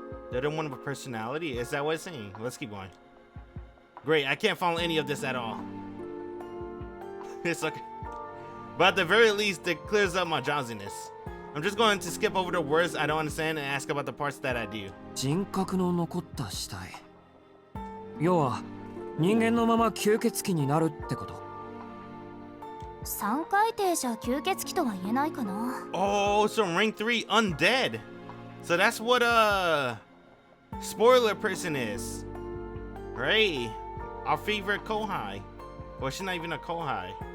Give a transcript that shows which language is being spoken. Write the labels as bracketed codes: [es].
[en] They don't want a personality? Is that what it's saying? Let's keep going. Great, I can't follow any of this at all. It's okay. But at the very least, it clears up my drowsiness. I'm just going to skip over the words I don't understand and ask about the parts that I do. [ja] 人格の残った死体。要は人間のまま吸血鬼になるってこと。 3回転じゃ吸血鬼とは言えないかな。 [en] Oh, so rank 3 undead. So that's what spoiler person is. Right? Our favorite Kohai. Well, she's not even a Kohai.